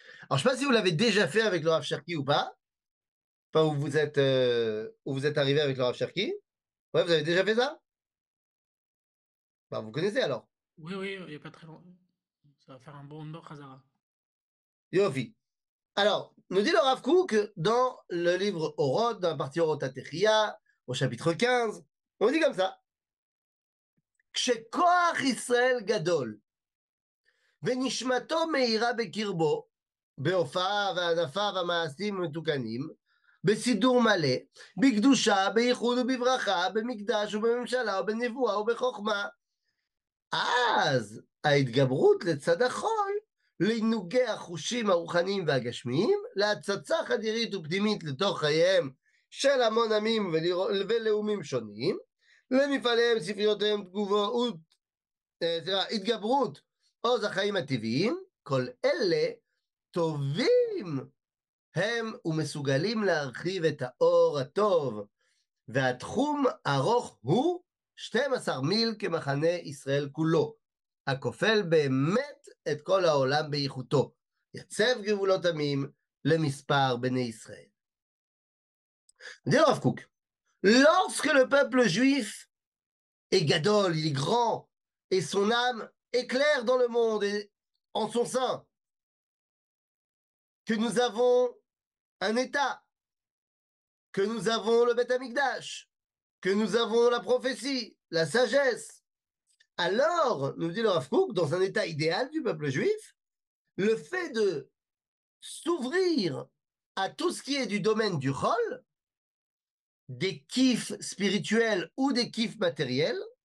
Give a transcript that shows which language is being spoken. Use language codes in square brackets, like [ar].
[fr] Alors, je ne sais pas si vous l'avez déjà fait avec le Rav Cherki ou pas. Enfin, où vous êtes arrivé avec le Rav Cherki. Ouais, vous avez déjà fait ça? Bah, vous connaissez alors. Oui, oui, il n'y a pas très longtemps. Ça va faire un bon Nord Khazara. [he] Yofi. [fr] Alors, nous dit le Rav Kook dans le livre Orod, dans la partie Orot Atechia, au chapitre 15, on dit comme ça. [he] כשכוח ישראל גדול, ונשמתו מהירה בקרבו, בהופעה וענפיו המעשים המתוקנים, בסידור מלא, בקדושה, בייחוד ובברכה, במקדש ובממשלה ובנבואה ובחוכמה. אז ההתגברות לצד החול, לעינוגי החושים הרוחניים והגשמיים, להצצה חדירית ופנימית לתוך חייהם של המון עמים ולאומים שונים, למפעליהם, ספריותיהם, תגובות, התגברות עוז החיים הטבעיים, כל אלה טובים הם ומסוגלים להרחיב את האור הטוב, והתחום ארוך הוא 12 מיל כמחנה ישראל כולו, הכופל באמת את כל העולם באיכותו, יצב גבולות עמים למספר בני ישראל. [fr] dit le Rav Kook, lorsque le peuple juif est gadol, il est grand, et son âme éclaire dans le monde et en son sein, que nous avons un État, que nous avons le Beth Amikdash, que nous avons la prophétie, la sagesse, alors, nous dit le Rav Kook, dans un état idéal du peuple juif, le fait de s'ouvrir à tout ce qui est du domaine du Chol, des kiffs spirituels ou des kiffs matériels,